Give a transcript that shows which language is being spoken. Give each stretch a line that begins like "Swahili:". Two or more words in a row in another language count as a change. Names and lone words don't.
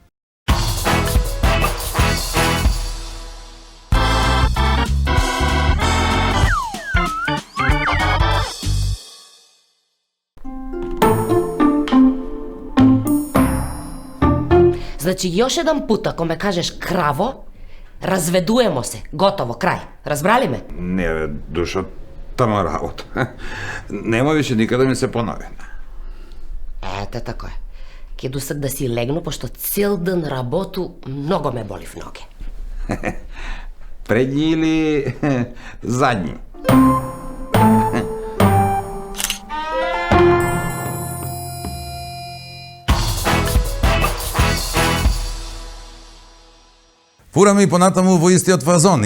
Macedonian: Значи,
Serbian: još jedan put, ako me kažeš kravo, razvedujemo se, gotovo, kraj. Razbrali me?
Macedonian: Не, бе, душо, тама работа. Нема више никаде ми се понови. Ете,
Serbian: tako je.
Macedonian: Ке досак да си легну, пошто цел ден работу, много ме боли в ноге. Предни или задни? Фураме и понатаму во истиот фазон.